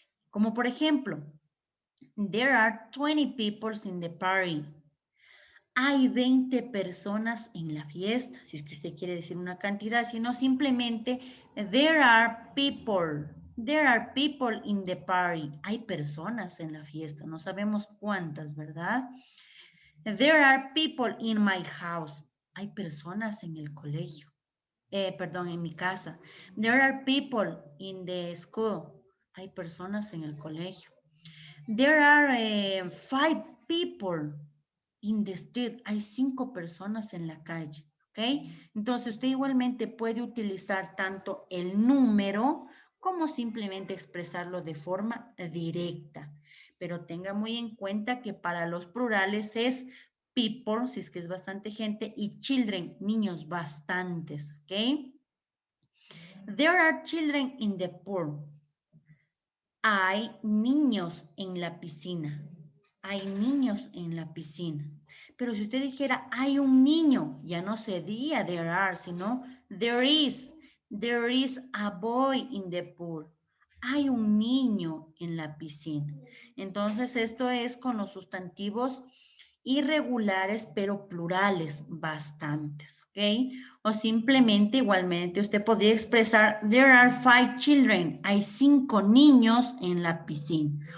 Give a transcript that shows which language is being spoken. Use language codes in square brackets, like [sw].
[es] Como por ejemplo, [en] there are 20 people in the party. [es] Hay 20 personas en la fiesta, si es que usted quiere decir una cantidad, sino simplemente [en] there are people in the party. [es] Hay personas en la fiesta, no sabemos cuántas, ¿verdad? [en] There are people in my house. [es] Hay personas en el colegio, perdón, en mi casa. [en] There are people in the school. [es] Hay personas en el colegio. [en] There are 5 people in the street. [es] Hay 5 personas en la calle, ¿ok? Entonces usted igualmente puede utilizar tanto el número como simplemente expresarlo de forma directa. Pero tenga muy en cuenta que para los plurales es people, si es que es bastante gente, y children, niños bastantes, ¿ok? [en] There are children in the pool. [es] Hay niños en la piscina. Hay niños en la piscina. Pero si usted dijera, hay un niño, ya no sería there are, sino there is. [en] There is a boy in the pool. [es] Hay un niño en la piscina. Entonces, esto es con los sustantivos irregulares, pero plurales, bastantes, ¿ok? O simplemente, igualmente, usted podría expresar, [en] there are 5 children, [es] hay 5 niños en la piscina.